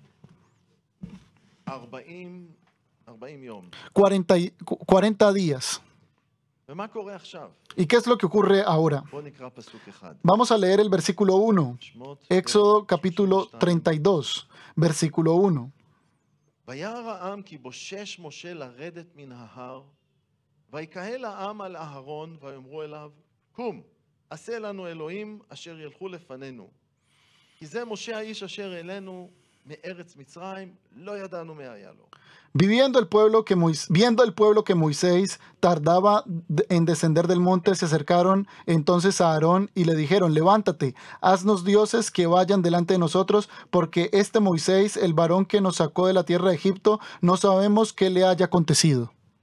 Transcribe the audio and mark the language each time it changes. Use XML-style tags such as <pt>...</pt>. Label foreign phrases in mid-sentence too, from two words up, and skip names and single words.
<es>40 días. ¿Y qué es lo que ocurre ahora? Vamos a leer el versículo 1. Éxodo capítulo 32, versículo 1.</es> <he>ויקהל העם על אהרון ויאמרו אליו, קום, עשה לנו אלוהים אשר ילכו לפנינו. כי זה משה האיש אשר אלינו מארץ מצרים, לא ידענו מה היה לו.</he> <es>Viendo el pueblo que Moisés tardaba en descender del monte, se acercaron entonces a Aarón y le dijeron, levántate, haznos dioses que vayan delante de nosotros, porque este Moisés, el varón que nos sacó de la tierra de Egipto, no sabemos qué le haya acontecido.</es>